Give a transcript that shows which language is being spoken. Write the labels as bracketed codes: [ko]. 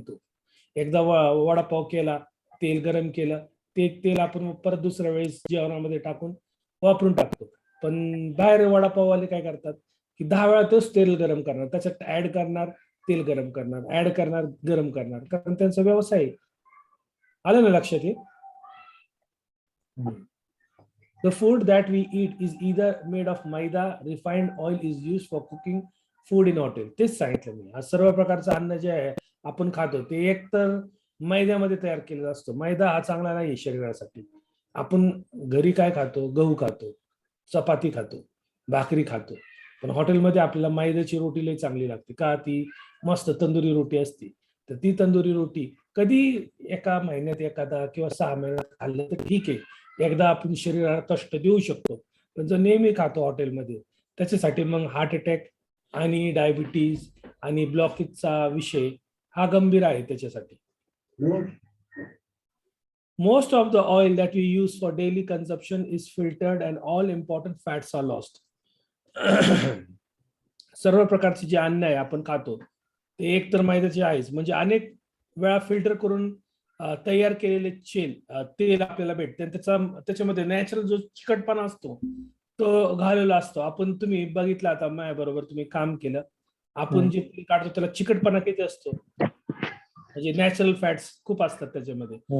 [mr] तो एकदा वडापाव केला, तेल गरम केलं, ते तेल आपण परत दुसऱ्या वेळेस जेवणामध्ये टाकून वापरून टाकतो. पण बाहेर वडापाववाले काय करतात की 10 वेळा तोच तेल गरम करणार, त्याच्यात ऍड करणार, तेल गरम करणार, ऍड करणार, गरम करणार, कारण त्यांचा व्यवसाय आहे. आलं ना लक्षात? [en] हे The food that we eat is either made of maida, refined oil is used for cooking food in hotel. [mr] तेच सांगितलं मी. हा सर्व प्रकारचं अन्न जे आहे आपण खातो ते एक तर मैद्यामध्ये तयार केलेला असतो. मैदा हा चांगला नाही शरीरासाठी. आपण घरी काय खातो? गहू खातो, चपाती खातो, भाकरी खातो. पण हॉटेलमध्ये आपल्याला मैद्याची रोटी लई चांगली लागते. का? ती मस्त तंदुरी रोटी असते. तर ती तंदुरी रोटी कधी एका महिन्यात एखादा किंवा 6 महिन्यात खाल्लं तर ठीक आहे. एकदा आपण शरीराला कष्ट देऊ शकतो. पण जर नेहमी खातो हॉटेलमध्ये, त्याच्यासाठी मग हार्ट अटॅक आणि डायबिटीज आणि ब्लॉकेजचा विषय हा गंभीर आहे त्याच्यासाठी. [en] Most of the oil that we use for daily consumption is filtered and all important fats are lost. [mr] सर्व प्रकारचे जे अन्न आहे आपण खातो ते एक तर मैद्याचे आहेच, म्हणजे अनेक वेळा फिल्टर करून तयार केलेले तेल आपल्याला भेटते. त्याच्यामध्ये नॅचरल जो चिकटपणा असतो तो घालेला असतो. तुम्ही बघितलं आता माझ्या बरोबर तुम्ही काम केलं, आपण जे तेल काढतो त्याला चिकटपणा किती असतो, म्हणजे नॅचरल फॅट्स खूप असतात त्याच्यामध्ये.